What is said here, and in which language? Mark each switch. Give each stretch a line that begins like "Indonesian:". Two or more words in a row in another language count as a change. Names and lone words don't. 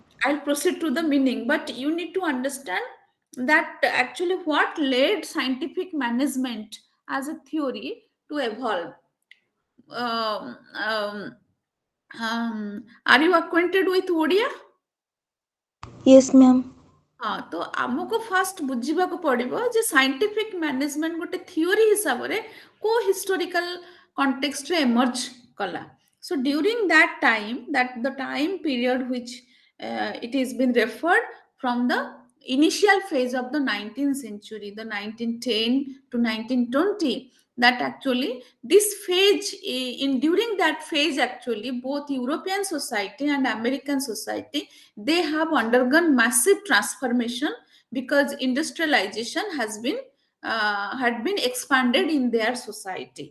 English: I'll proceed to the meaning, but you need to understand that actually what led scientific management as a theory to evolve. Um, um, are you acquainted with Odia? Yes, ma'am.
Odia: ହଁ ତ ଆମକୁ ଫାଷ୍ଟ ବୁଝିବାକୁ ପଡିବ ଯେ
English: scientific management
Odia: ଗୋଟେ ଥିଓରି ହିସାବରେ କୋ
English: historical contextre emerge
Odia: କଲା
English: so during that the time period which it is been referred from the initial phase of the 19th century, the 1910 to 1920, that actually this phase in during that phase actually both European society and American society, they have undergone massive transformation because industrialization has been had been expanded in their society.